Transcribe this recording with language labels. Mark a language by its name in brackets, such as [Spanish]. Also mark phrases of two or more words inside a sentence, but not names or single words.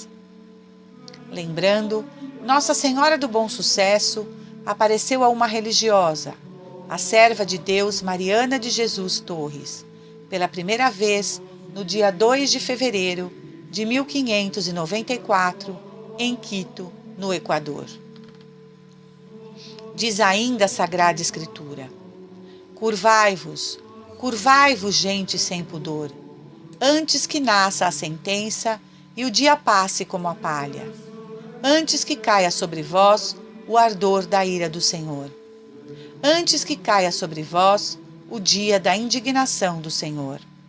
[Portuguese] Lembrando, Nossa Senhora do Bom Sucesso apareceu a uma religiosa, a serva de Deus Mariana de Jesus Torres, pela primeira vez no dia 2 de fevereiro de 1594, em Quito, no Equador. Diz ainda a Sagrada Escritura: curvai-vos, curvai-vos, gente sem pudor, antes que nasça a sentença e o dia passe como a palha, antes que caia sobre vós o ardor da ira do Senhor, antes que caia sobre vós o dia da indignação do Senhor.